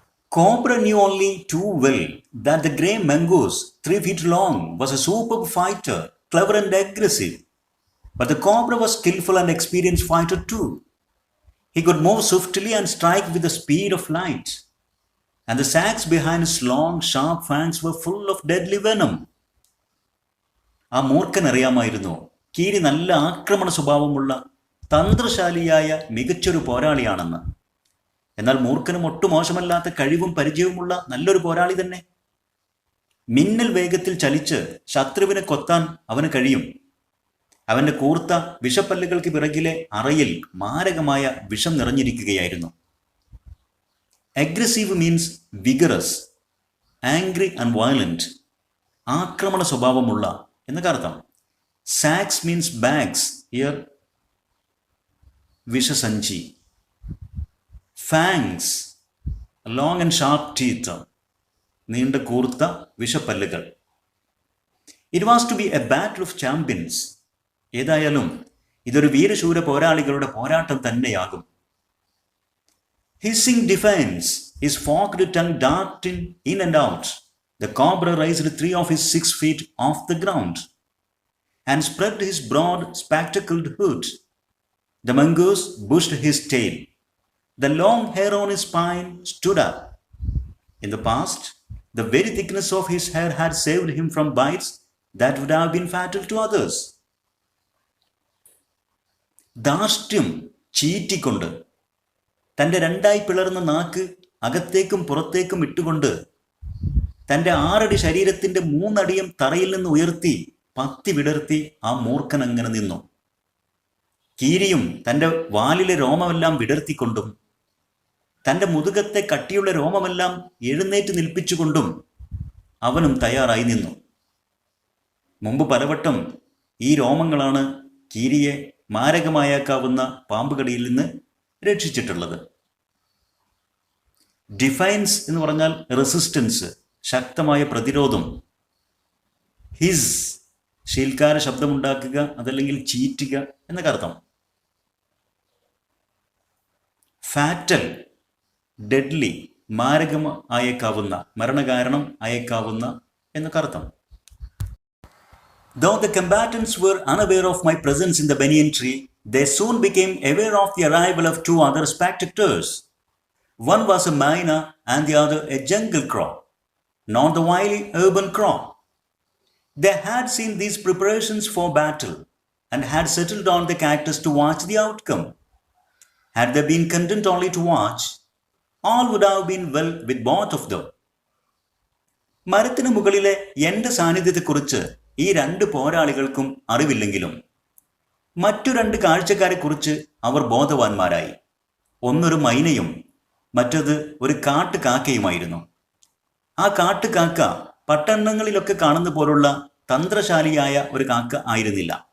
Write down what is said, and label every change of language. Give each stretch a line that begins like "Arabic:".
English: Cobra knew only too well that the grey mongoose, 3 feet long, was a superb fighter, clever and aggressive. But the cobra was skillful and experienced fighter too. He could move swiftly and strike with the speed of light, and the sacs behind his long, sharp fangs were full of deadly venom.
Malayalam: ആ മൂർഖൻ അറിയാമായിരുന്നു കീരി നല്ല ആക്രമണ സ്വഭാവമുള്ള തന്ത്രശാലിയായ മികച്ചൊരു പോരാളിയാണെന്ന്. എന്നാൽ മൂർഖനും ഒട്ടും മോശമല്ലാത്ത കഴിവും പരിചയവുമുള്ള നല്ലൊരു പോരാളി തന്നെ. മിന്നൽ വേഗത്തിൽ ചലിച്ച് ശത്രുവിനെ കൊത്താൻ അവന് കഴിയും. അവൻ്റെ കൂർത്ത വിഷപ്പല്ലുകൾക്ക് പിറകിലെ അറയിൽ മാരകമായ വിഷം നിറഞ്ഞിരിക്കുകയായിരുന്നു.
English: aggressive means vigorous, angry and violent,
Malayalam: ആക്രമണ സ്വഭാവമുള്ള എന്നൊക്കെ അർത്ഥം.
English: Sacs means bags, ഇയർ വിഷസഞ്ചി. Fangs, long and sharp teeth.
Malayalam: നീണ്ട കൂർത്ത വിഷപ്പല്ലുകൾ.
English: It was to be a battle of champions.
Malayalam: ഏതായാലും ഇതൊരു വീരശൂര പോരാളികളുടെ പോരാട്ടം തന്നെയാകും.
English: Hissing defiance, his forked tongue darting in and out, the cobra raised 3 of his 6 feet off the ground and spread his broad, spectacled hood. The mongoose bushed his tail. The long hair on his spine stood up. In the past, the very thickness of his hair had saved him from bites that would have been fatal to others.
Malayalam: ധാർഷ്ട്യം ചീറ്റിക്കൊണ്ട് തൻ്റെ രണ്ടായി പിളർന്ന നാക്ക് അകത്തേക്കും പുറത്തേക്കും ഇട്ടുകൊണ്ട് തൻ്റെ 6 അടി ശരീരത്തിൻ്റെ 3 അടിയും തറയിൽ നിന്ന് ഉയർത്തി പത്തി വിടർത്തി ആ മൂർഖൻ അങ്ങനെ നിന്നു. കീരിയും തൻ്റെ വാലിലെ രോമമെല്ലാം വിടർത്തിക്കൊണ്ടും തൻ്റെ മുതുകത്തെ കട്ടിയുള്ള രോമമെല്ലാം എഴുന്നേറ്റ് നിൽപ്പിച്ചുകൊണ്ടും അവനും തയ്യാറായി നിന്നു. മുമ്പ് പലവട്ടം ഈ രോമങ്ങളാണ് കീരിയെ മാരകമായേക്കാവുന്ന പാമ്പുകടിയിൽ നിന്ന് രക്ഷിച്ചിട്ടുള്ളത്. ഡിഫൈൻസ് എന്ന് പറഞ്ഞാൽ റെസിസ്റ്റൻസ്, ശക്തമായ പ്രതിരോധം. ഹിസ് ശീൽക്കാര ശബ്ദമുണ്ടാക്കുക, അതല്ലെങ്കിൽ ചീറ്റുക എന്നൊക്കെ അർത്ഥം.
English: fatal, deadly,
Malayalam: മാരകം ആയേക്കാവുന്ന, മരണകാരണം ആയേക്കാവുന്ന എന്നൊക്കെ അർത്ഥം.
English: Though the combatants were unaware of my presence in the banyan tree, they soon became aware of the arrival of 2 other spectators. One was a myna and the other a jungle crow, not the wily urban crow. They had seen these preparations for battle and had settled on the cactus to watch the outcome. Had they been content only to watch, all would have been well with both of them.
Malayalam: മരത്തിന് മുകളിലെ എൻ്റെ സാന്നിധ്യത്തെക്കുറിച്ച് ഈ 2 പോരാളികൾക്കും അറിവില്ലെങ്കിലും മറ്റു 2 കാഴ്ചക്കാരെക്കുറിച്ച് അവർ ബോധവാന്മാരായി. ഒന്നൊരു മൈനയും മറ്റത് ഒരു കാട്ടുകാക്കയുമായിരുന്നു. ആ കാട്ടുകാക്ക പട്ടണങ്ങളിലൊക്കെ കാണുന്ന പോലുള്ള തന്ത്രശാലിയായ ഒരു കാക്ക ആയിരുന്നില്ല.